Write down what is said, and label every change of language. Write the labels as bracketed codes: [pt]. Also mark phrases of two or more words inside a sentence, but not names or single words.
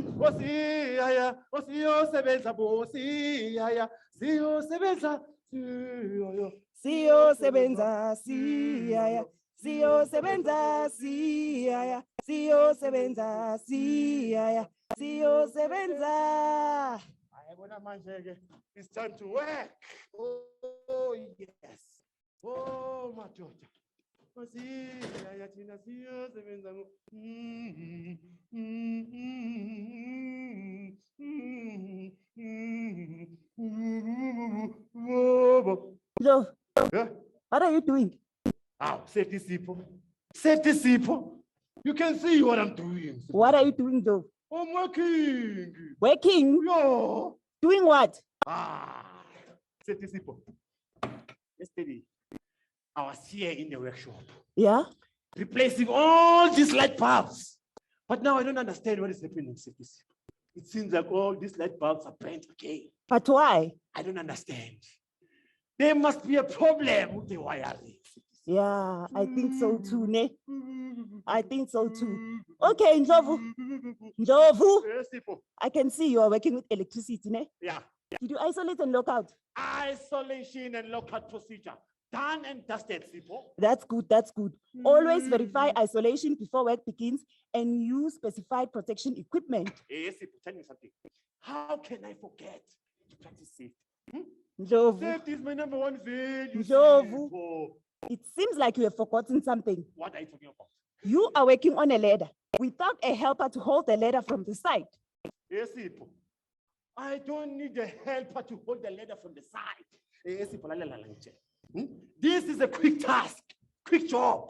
[zu] Osiyaya, osiyosebenza bosiyaya, siyosebenza, siyoyo. Siyosebenza siyaya, siyosebenza siyaya, siyosebenza siyaya, siyosebenza. Ayabona manje-ke, [en] it's time to work. Oh, yes. [zu] Oh, madoda. Osiyaya thina siyosebenza Lo, [en] Yeah. what are you doing? How? Safety Sipho. Safety Sipho. You can see what I'm doing. What are you doing, Joe? I'm working. Working? Yeah. Doing what? Safety Sipho. Yesterday, I was here in the workshop. Yeah? Replacing all these light bulbs. But now I don't understand what is happening. Safety Sipho. It seems like all these light bulbs are burnt again. But why? I don't understand. There must be a problem with the wiring. Yeah, I think so too, ne? I think so too. Okay, Ndlovu. Ndlovu. Yes, Sipho. I can see you are working with electricity, ne? Yeah. Did you isolate and lock out? Isolation and lockout procedure. Done and dusted, Sipho. That's good, that's good. Always verify isolation before work begins and use specified protection equipment. Yes, Sipho, tell me something. How can I forget to practice safety? Ndlovu. Safety is my number one value. Ndlovu. Sipho. It seems like you have forgotten something. What are you talking about? You are working on a ladder without a helper to hold the ladder from the side. Yes, Sipho. I don't need a helper to hold the ladder from the side. Yes, Sipho, this is a quick task, quick job.